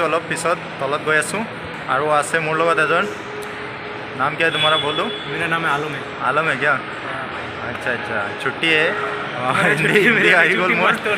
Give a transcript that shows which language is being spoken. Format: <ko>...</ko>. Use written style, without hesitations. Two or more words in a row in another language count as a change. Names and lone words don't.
<as>অলপ পিছত তলত গৈ আছোঁ আৰু আছে মোৰ লগত এজন।</as> <hi>नाम क्या है तुम्हारा, बोल दो। मेरा नाम है आलम है। आलम है क्या? अच्छा अच्छा, छुट्टी है हिंदी</hi> <as>আহি গ'ল মোৰ।</as>